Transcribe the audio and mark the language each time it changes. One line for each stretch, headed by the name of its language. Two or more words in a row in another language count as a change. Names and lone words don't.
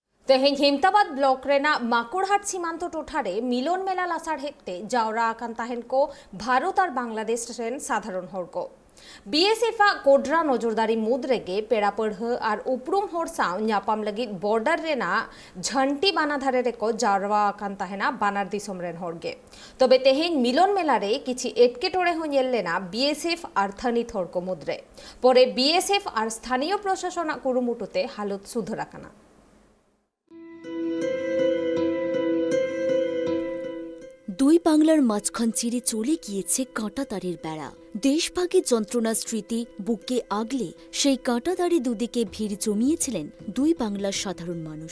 Santali: तेहें हेमताबाद ब्लॉक रेना माकुड़हाट सीमांत टोठारे मिलन मेला लासार हेक्ते जावरा आकान ताहेन को भारत और बांग्लादेश रेन साधारण हर को बीएसएफ कोड्रा नजरदारी मुद रेगे पेड़ापढ़ और उपरूम हर साव न्यापाम लगी बॉर्डर रेना झंटी बानाधारे रेको जावरा आकान ताहेना बानार दिसम रेन हरगे तबे तेहें मिलन मेला रे किछि एटकेटोरे हो नेलेना बीएसएफ और थानित हर को मुद्रे परे बीएसएफ और स्थानीय प्रशासन कुरुमुटुते हालत सुधराकाना
Bangla: দুই বাংলার মাঝখান চিরে চলে গিয়েছে কাঁটাতারের বেড়া। দেশভাগের যন্ত্রণা স্মৃতি বুকে আগলে সেই কাঁটাতারে দুদিকে ভিড় জমিয়েছিলেন দুই বাংলার সাধারণ মানুষ।